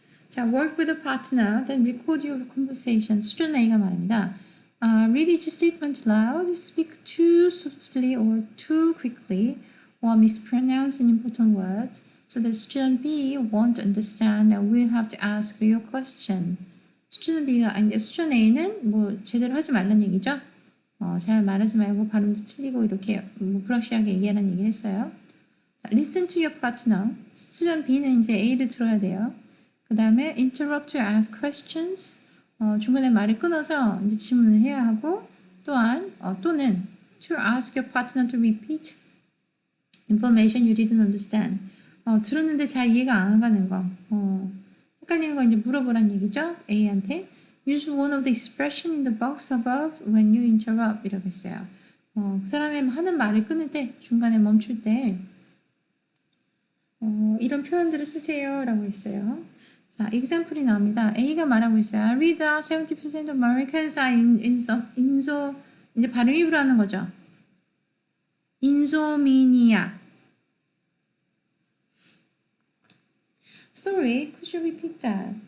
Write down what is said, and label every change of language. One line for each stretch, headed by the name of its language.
English: 자, work with a partner, then record your conversation.
Korean: 수준 A가 말입니다.
English: Read each statement loud, speak too softly or too quickly, or mispronounce important words, so that student B won't understand and will have to ask your question.
Korean: 수준 B가 아닌데 수준 A는 뭐 제대로 하지 말란 얘기죠. 잘 말하지 말고 발음도 틀리고 이렇게 불확실하게 얘기하라는 얘기를 했어요.
English: 자, listen to your partner.
Korean: 수준 B는 이제 A를 들어야 돼요. 그 다음에
English: interrupt to ask questions.
Korean: 중간에 말을 끊어서 이제 질문을 해야 하고 또한 또는
English: to ask your partner to repeat information you didn't understand.
Korean: 들었는데 잘 이해가 안 가는 거. 헷갈리는 거 이제 물어보란 얘기죠. A한테.
English: Use one of the expression in the box above when you interrupt
Korean: 이라고 했어요. 그 사람이 하는 말을 끊을 때 중간에 멈출 때 이런 표현들을 쓰세요 라고 했어요. 자, example이 나옵니다. A가 말하고 있어요.
English: I read that 70% of Americans are inso
Korean: 이제 발음 입으로 하는 거죠.
English: insomniac. Sorry, could you repeat that?